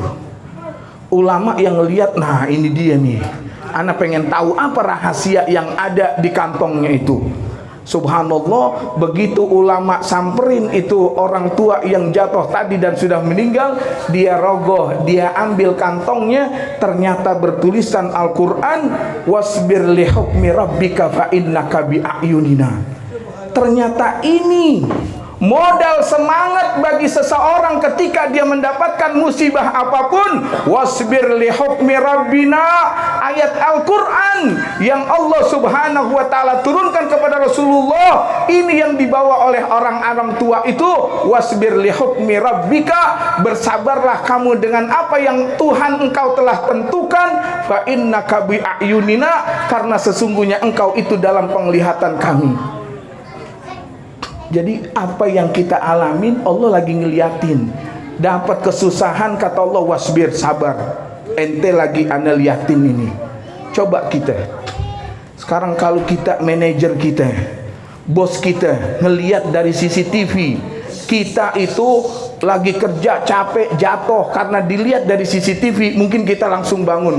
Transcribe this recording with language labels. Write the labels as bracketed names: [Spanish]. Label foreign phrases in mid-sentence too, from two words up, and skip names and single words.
[Indonesian] Ulama yang ngelihat, nah ini dia nih, ana pengen tahu apa rahasia yang ada di kantongnya itu. Subhanallah, begitu ulama samperin itu orang tua yang jatuh tadi dan sudah meninggal, dia rogoh, dia ambil kantongnya, ternyata bertulisan Al-Quran, [Arabic] واصبر لحكم ربك فإنك بأعيننا. [Indonesian] Ternyata ini modal semangat bagi seseorang ketika dia mendapatkan musibah apapun. [Arabic] واصبر لحكم ربنا, [Indonesian] ayat Al-Quran yang Allah [Arabic] سبحانه وتعالى [Indonesian] turunkan kepada Rasulullah, ini yang dibawa oleh orang-orang tua itu. [Arabic] واصبر لحكم ربك, [Indonesian] bersabarlah kamu dengan apa yang Tuhan engkau telah tentukan. [Arabic] فإنك بأعيننا, [Indonesian] karena sesungguhnya engkau itu dalam penglihatan kami. Jadi apa yang kita alamin Allah lagi ngeliatin. Dapat kesusahan, kata Allah, wasbir, sabar. Ente lagi ana liatin ini. Coba kita sekarang, kalau kita manajer kita, bos kita ngeliat dari CCTV, kita itu lagi kerja capek jatuh, karena dilihat dari CCTV mungkin kita langsung bangun.